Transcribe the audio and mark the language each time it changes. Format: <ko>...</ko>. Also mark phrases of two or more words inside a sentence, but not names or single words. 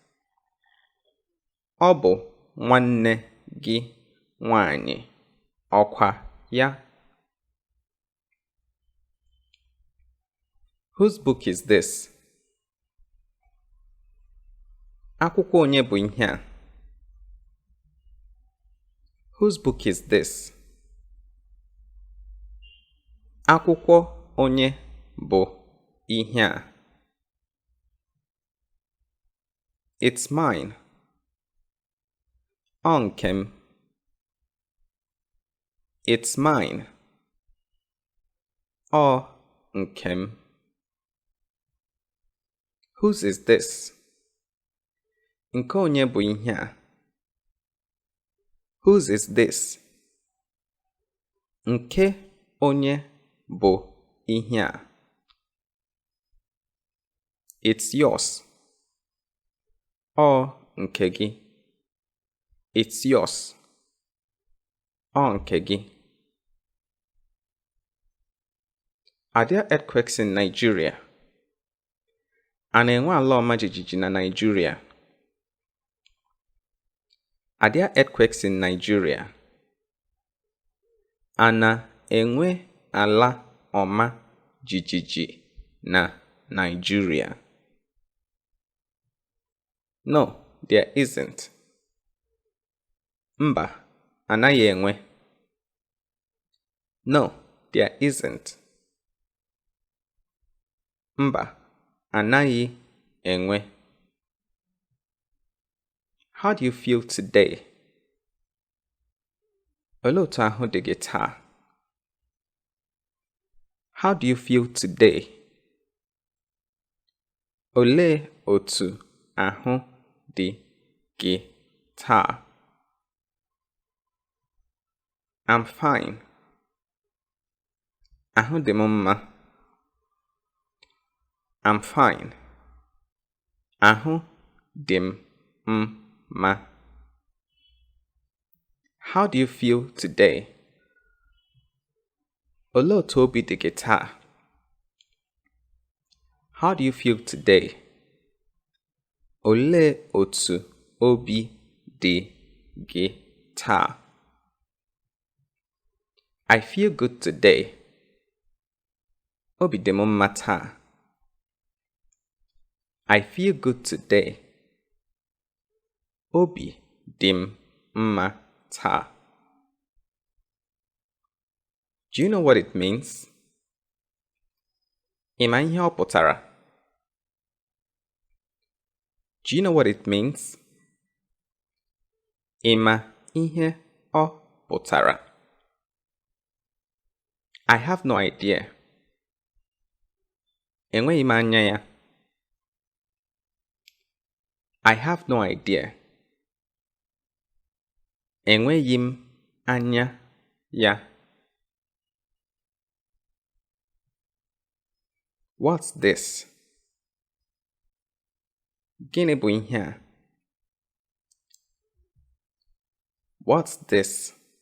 <ig>Ọ bụ nwanne gị nwanyị, ọkwa ya?</ig> <en>Whose book is this?</en> <ig>Akwụkwọ onye bụ ihe a?</ig> <en>Whose book is this?</en> <ig>Akwụkwọ onye bụ ihe a?</ig> <en>It's mine.</en> <ig>Ọ nke m.</ig> <en>It's mine.</en> <ig>Ọ nke m.</ig> <en>Whose is this?</en> <ig>Nke onye bụ ihe a?</ig> <en>Whose is this?</en> <ig>Nke onye bụ ihe a?</ig> <en>It's yours.</en> <ig>Ọ nke gị.</ig> <en>It's yours.</en> <ig>Ọ nke gị.</ig> <en>Are there earthquakes in Nigeria?</en> <ig>A na-enwe ala ọma jijiji na Nigeria?</ig> <en>Are there earthquakes in Nigeria?</en> <ig>A na-enwe ala ọma jijiji na Nigeria?</ig> <en>No, there isn't.</en> <ig>Mba, anaghị enwe.</ig> <en>No, there isn't.</en> <ig>Mba, anaghị enwe.</ig> <en>How do you feel today?</en> <ig>Olee otu ahụ dị gị taa?</ig> <en>How do you feel today?</en> <ig>Olee otu ahụ dị gị taa?</ig> <en>I'm fine.</en> <ig>Ahụ dị m mma.</ig> <en>I'm fine.</en> <ig>Ahụ dị m mma.</ig> <en>How do you feel today?</en> <ig>Olee otu obi dị gị taa?</ig> <en>How do you feel today?</en> <ig>Olee otu obi dị gị taa?</ig> <en>I feel good today.</en> <ig>Obi dị m mma taa.</ig> <en>I feel good today.</en> <ig>Obi dị m mma taa.</ig> <en>Do you know what it means?</en> <ig>Ị ma ihe ọ pụtara?</ig> <en>Do you know what it means?</en> <ig>Ị ma ihe ọ pụtara?</ig> <en>I have no idea.</en> <ig>Enweghị m anya ya.</ig> <en>I have no idea.</en> <ig>Enweghị m anya ya.</ig> <en>What's this?</en> <ig>Gịnị bụ ihe a?</ig> <en>What's this?</en>